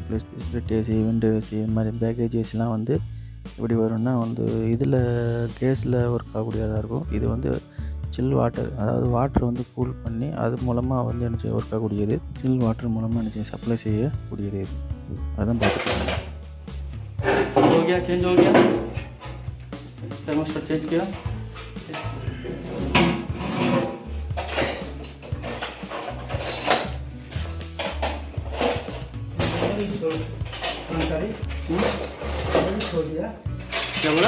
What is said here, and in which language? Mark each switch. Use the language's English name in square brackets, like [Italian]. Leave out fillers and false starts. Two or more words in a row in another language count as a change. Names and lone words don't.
[English] split AC, window AC, [Tamil] இது மாதிரி [English] package AC [Tamil] வந்து எப்படி வரும்னா வந்து இதில் கேஸில் ஒர்க் ஆகக்கூடியதாக இருக்கும். இது வந்து [English] chill water, [Tamil] அதாவது வாட்டர் வந்து கூல் பண்ணி அது மூலமாக வந்து என்ன செய்ய ஒர்க் ஆகக்கூடியது. [English] chill water [Tamil] மூலமாக என்ன செய்ய சப்ளை செய்யக்கூடியது. அதுதான் பார்த்துக்கலாம். [Hindi] हो गया, चेंज हो गया, [English] thermostat change [Hindi] किया. क्या बोला?